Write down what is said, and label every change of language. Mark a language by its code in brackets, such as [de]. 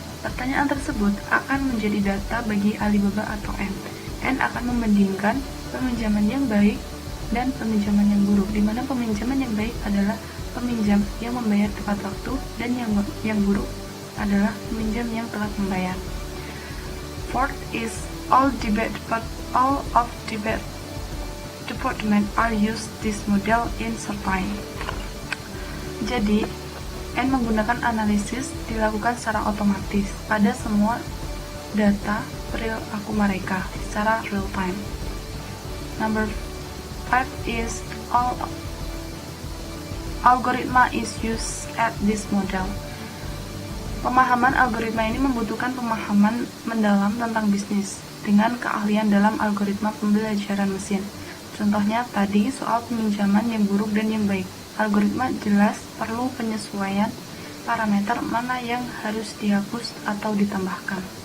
[id] Pertanyaan tersebut akan menjadi data bagi Alibaba atau N. N akan membandingkan peminjaman yang baik dan peminjaman yang buruk, di mana peminjaman yang baik adalah peminjam yang membayar tepat waktu dan yang buruk adalah peminjam yang telah membayar. [en] Fourth is all of department are used this model in certain. [id] Jadi, N menggunakan analisis dilakukan secara otomatis pada semua data perilaku mereka secara real time. [en] Number 5 is all algoritma is used at this model. [id] Pemahaman algoritma ini membutuhkan pemahaman mendalam tentang bisnis dengan keahlian dalam algoritma pembelajaran mesin. Contohnya tadi soal peminjaman yang buruk dan yang baik. Algoritma jelas perlu penyesuaian parameter mana yang harus dihapus atau ditambahkan.